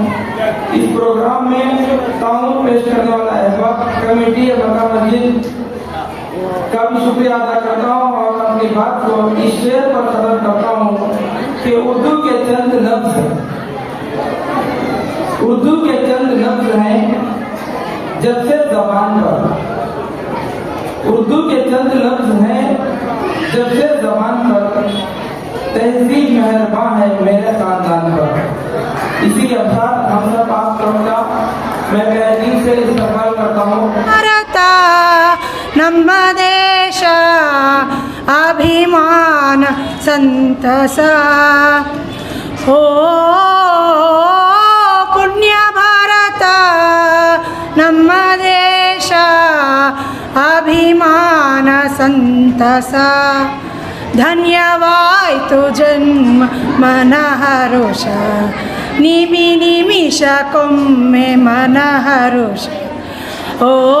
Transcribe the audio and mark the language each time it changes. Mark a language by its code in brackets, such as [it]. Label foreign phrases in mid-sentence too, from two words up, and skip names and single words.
[hi] इस प्रोग्राम में ताउन पेश करने वाला अहबाब कमेटी मक्का मस्जिद का भी शुक्रिया अदा करता हूँ और अपनी बात को इस शेर पर खत्म करता हूँ कि उर्दू के चंद लफ्ज हैं जब से ज़बान पर। उर्दू के चंद लफ्ज हैं जब से ज़बान पर, तहजीब मेहरबान है मेरे खानदान पर। इसी अवसर हम सब आप सबका मैं दिल से इस्तक़बाल करता हूँ। [kn] ಭಾರತ ನಮ್ಮ ದೇಶ ಅಭಿಮಾನ ಸಂತಸ ಓ ಪುಣ್ಯ ಭಾರತ ನಮ್ಮ ದೇಶ ಅಭಿಮಾನ ಸಂತಸ ಧನ್ಯವಾಯಿತು ಜನ್ಮ ಮನ ಹರುಷ ನಿಮಿ ನಿಮಿಷಕ್ಕೊಮ್ಮೆ ಮನ ಹರುಷ ಓ